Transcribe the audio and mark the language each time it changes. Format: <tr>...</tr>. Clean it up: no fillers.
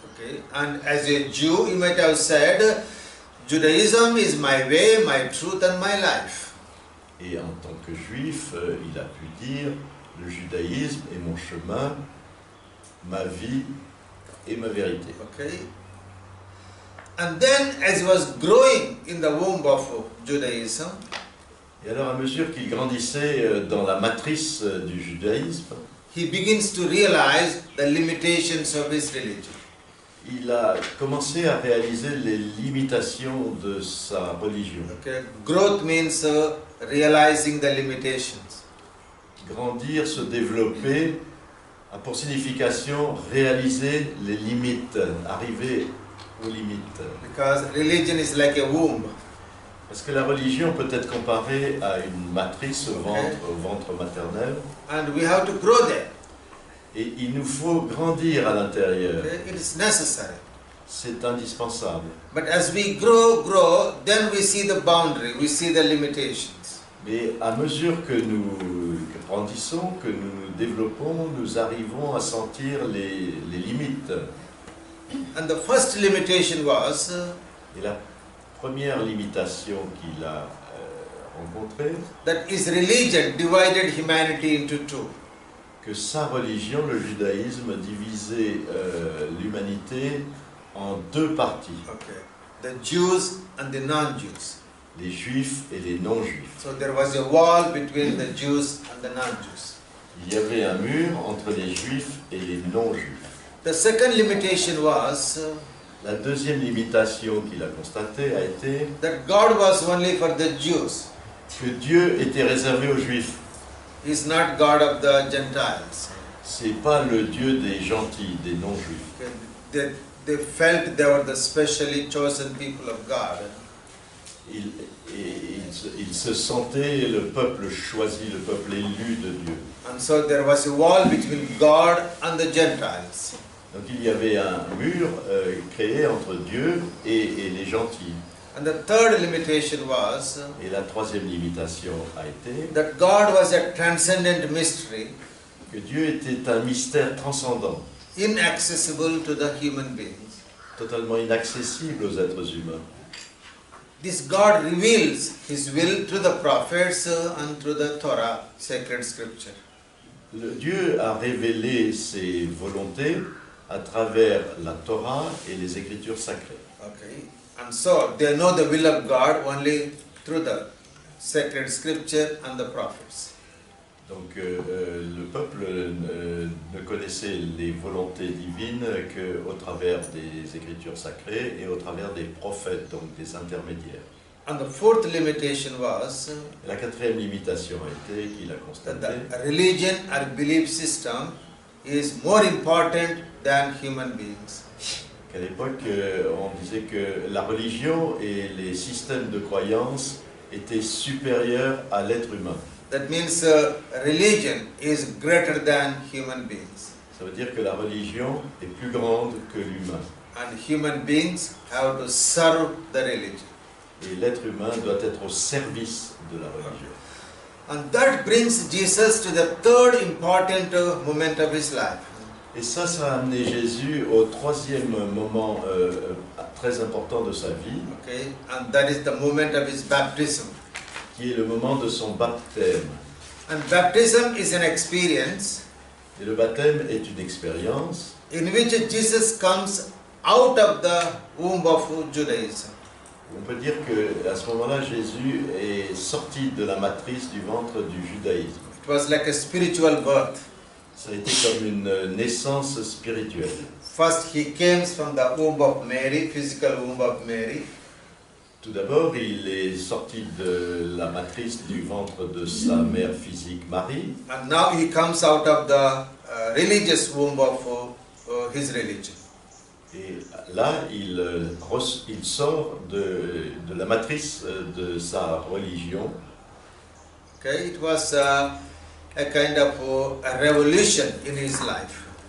<en>Okay, and as a Jew, he might have said, Judaism is my way, my truth, and my life.</en> <fr>Et en tant que juif, il a pu dire, le judaïsme est mon chemin, ma vie et ma vérité.</fr> <en>Okay, and then as he was growing in the womb of Judaism,</en> <fr>Et alors, à mesure qu'il grandissait dans la matrice du judaïsme,</fr> <en>he begins to realize the limitations of his religion.</en> <fr>il a commencé à réaliser les limitations de sa religion.</fr> <en>Okay, growth means realizing the limitations.</en> <fr>Grandir, se développer, a pour signification réaliser les limites, arriver aux limites.</fr> <en>Because religion is like a womb.</en> <fr>Parce que la religion peut être comparée à une matrice au ventre maternel,</fr> <en>And we have to grow there.</en> <fr>et il nous faut grandir à l'intérieur.</fr> <en>Okay, it is necessary.</en> <fr>C'est indispensable.</fr> <en>But as we grow, then we see the boundary, we see the limitations.</en> <fr>Mais à mesure que nous grandissons, que nous nous développons, nous arrivons à sentir les limites.</fr> <en>And the first limitation was</en> <fr>Et la première limitation qu'il a rencontrée,</fr> <en>that his religion divided humanity into two.</en> <fr>que sa religion, le judaïsme, divisait l'humanité en 2 parties,</fr> <en>Okay, the Jews and the non-Jews.</en> <fr>les juifs et les non-juifs.</fr> <en>So there was a wall between the Jews and the non-Jews.</en> <fr>Il y avait un mur entre les juifs et les non-juifs.</fr> <en>The second limitation was</en> <fr>La deuxième limitation qu'il a constatée a été</fr> <en>that God was only for the Jews.</en> <fr>que Dieu était réservé aux juifs.</fr> <en>He is not God of the Gentiles.</en> <fr>C'est pas le Dieu des gentils, des non-juifs.</fr> <en>Okay, they felt they were the specially chosen people of God.</en> <fr>Il se sentait le peuple choisi, le peuple élu de Dieu.</fr> <en>And so there was a wall between God and the Gentiles.</en> <fr>Donc il y avait un mur créé entre Dieu et les gentils.</fr> <en>And the third limitation was</en> <fr>Et la troisième limitation a été</fr> <en>that God was a transcendent mystery,</en> <fr>que Dieu était un mystère transcendant,</fr> <en>inaccessible to the human beings.</en> <fr>totalement inaccessible aux êtres humains.</fr> <en>This God reveals His will through the prophets and through the Torah, sacred scripture.</en> <fr>Dieu a révélé ses volontés à travers la Torah et les Écritures sacrées. Okay.</fr> <en>And so they know the will of God only through the sacred scripture and the prophets.</en> <fr>Donc le peuple ne connaissait les volontés divines qu'au travers des Écritures sacrées et au travers des prophètes, donc des intermédiaires.</fr> <en>And the fourth limitation was</en> <fr>Et la quatrième limitation a été, qu'il a</fr> <en>that</en> <fr>constaté,</fr> <en>the religion or belief system is more important than human beings.</en> <fr>qu'à l'époque, on disait que la religion et les systèmes de croyance étaient supérieurs à l'être humain.</fr> <en>That means religion is greater than human beings.</en> <fr>Ça veut dire que la religion est plus grande que l'humain.</fr> <en>And human beings have to serve the religion.</en> <fr>Et l'être humain doit être au service de la religion.</fr> <en>And that brings Jesus to the third important moment of his life.</en> <fr>Et ça a amené Jésus au troisième moment très important de sa vie,</fr> <en>Okay, and that is the moment of his baptism.</en> <fr>qui est le moment de son baptême.</fr> <en>And baptism is an experience</en> <fr>Et le baptême est une expérience</fr> <en>in which Jesus comes out of the womb of Judaism.</en> <fr>on peut dire qu'à ce moment-là, Jésus est sorti de la matrice du ventre du judaïsme.</fr> <en>It was like a spiritual birth.</en> <fr>Ça a été comme une naissance spirituelle.</fr> <en>First, he came from the womb of Mary, physical womb of Mary.</en> <fr>Tout d'abord, il est sorti de la matrice du ventre de sa mère physique, Marie.</fr> <en>And now he comes out of the religious womb of his religion.</en> <fr>Et là, il sort de la matrice de sa religion.</fr> <en>Okay, it was a kind of a revolution in his life.</en>